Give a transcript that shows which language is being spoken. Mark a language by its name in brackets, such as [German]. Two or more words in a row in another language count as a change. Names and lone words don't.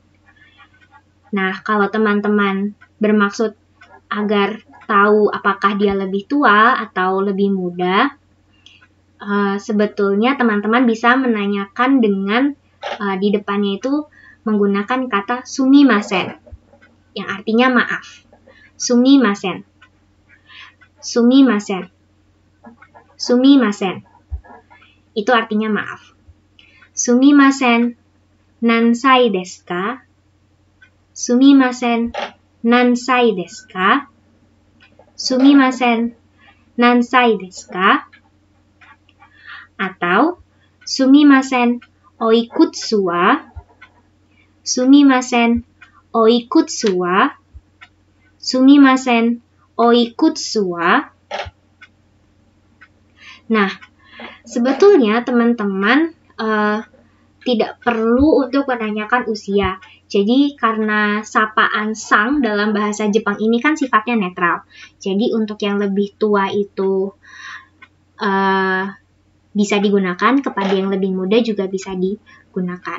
[Indonesian] Nah, kalau teman-teman bermaksud agar tahu apakah dia lebih tua atau lebih muda, sebetulnya teman-teman bisa menanyakan dengan di depannya itu menggunakan kata sumimasen, yang artinya maaf. [Japanese] すみません。すみません. Sumimasen. [Indonesian] Itu artinya maaf. [Japanese] すみません、何歳ですか? すみません、何歳ですか? すみません、何歳ですか? Atau, すみません、おいくつは? すみません、おいくつは? すみません、おいくつは? [Indonesian] Nah, sebetulnya teman-teman tidak perlu untuk menanyakan usia. Jadi karena sapaan sang dalam bahasa Jepang ini kan sifatnya netral. Jadi untuk yang lebih tua itu bisa digunakan, kepada yang lebih muda juga bisa digunakan.